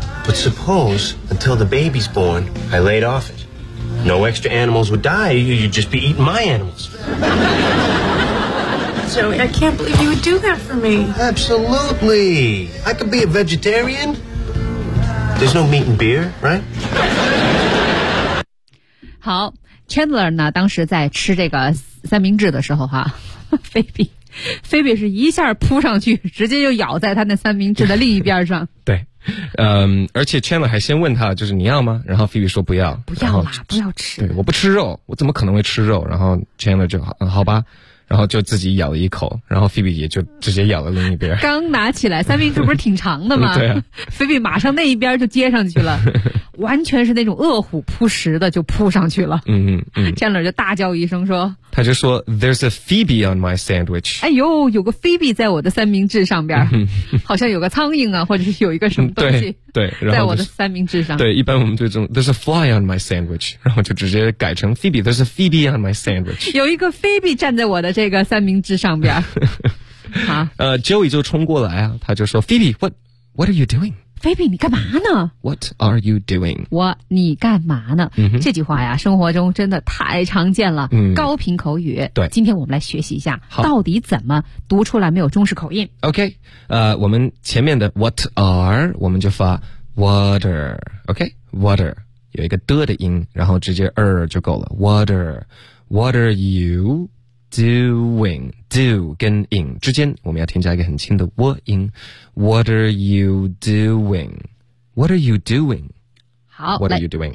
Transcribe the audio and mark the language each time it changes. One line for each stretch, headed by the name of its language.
English: But suppose, until the baby's born, I laid off it. No extra animals would die, you'd just be eating my animals. Joey, I can't believe you would do that for me. Absolutely. I could be a vegetarian. There's no meat and beer, right?
Chinese: 好 ,Chandler 呢当时在吃这个三明治的时候哈，菲比是一下扑上去，直接就咬在他那三明治的另一边上。对。而且 Chandler 还先问他，就是你要吗？然后 Phoebe 说不要。不要啦，不要吃。对，我不吃肉，我怎么可能会吃肉？然后 Chandler 就好，好吧。然后就自己咬了一口，然后 Phoebe 也就直接咬了另一边。刚拿起来，三明治不是挺长的吗？对啊。 Phoebe 马上那一边就接上去了，完全是那种饿虎扑食的就扑上去了。 Chandler 就大叫一声说。他就说
English: ,There's a Phoebe on my sandwich.
Chinese: 哎呦，有个 Phoebe 在我的三明治上边。好像有个苍蝇啊，或者是有一个什么东西。对，在我的三明治上。对，一般我们就这种
English: ,There's a fly on my sandwich.
Chinese: 然后就直接改成
English: Phoebe, There's a Phoebe on my sandwich.
Chinese: 有一个 Phoebe 站在我的这个三明治上边。 Joey 就冲过来啊，他就说 ,
English: Phoebe, what are you doing?
Chinese: Phoebe, 你干嘛呢
English: ?What are you doing?
Chinese: 你干嘛呢、这句话呀生活中真的太常见了、高频口语。对。今天我们来学习一下到底怎么读出来没有中式口音。
English: OK,
Chinese: 我们前面的
English: what are,
Chinese: 我们就发
English: water,OK,water,、okay?
Chinese: 有一个的音然后直接就够了 ,
English: water,what are you doing,
Chinese: do 跟 in 之间我们要添加一个很轻的 w 音
English: what are you doing, what are you doing,
Chinese: 好
English: what are you doing,